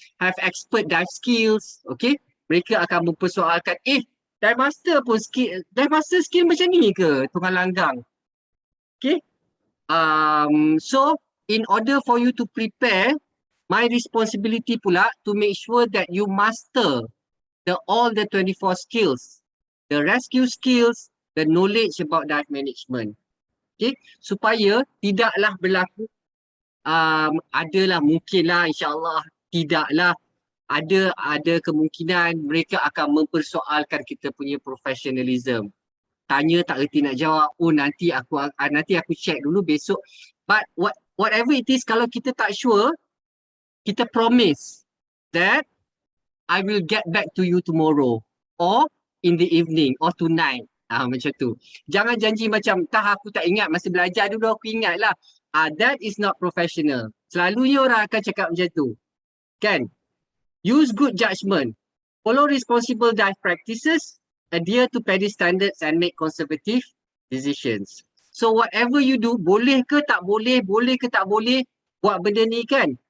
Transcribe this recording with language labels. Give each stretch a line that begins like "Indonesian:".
English: Have expert dive skills, okay?
Malay: Mereka akan mempersoalkan, dive master skill macam ni ke tunggal langgang? Okay?
English: So in order for you to prepare, my responsibility
Malay: pula
English: to make sure that you master all the 24 skills, the rescue skills, the knowledge about dive management. Okay?
Malay: Supaya tidaklah berlaku adalah mungkinlah insyaAllah tidaklah ada kemungkinan mereka akan mempersoalkan kita punya professionalism. Tanya tak erti nak jawab, nanti aku check dulu besok.
English: But whatever it is,
Malay: kalau kita tak sure, kita
English: promise that I will get back to you tomorrow or in the evening or tonight.
Malay: Macam tu. Jangan janji macam, aku tak ingat masa belajar dulu aku ingat lah.
English: That is not professional.
Malay: Selalunya orang akan cakap macam tu. Kan?
English: Use good judgment. Follow responsible dive practices. Adhere to PADI standards and make conservative decisions. So whatever you do,
Malay: boleh ke tak boleh buat benda ni kan?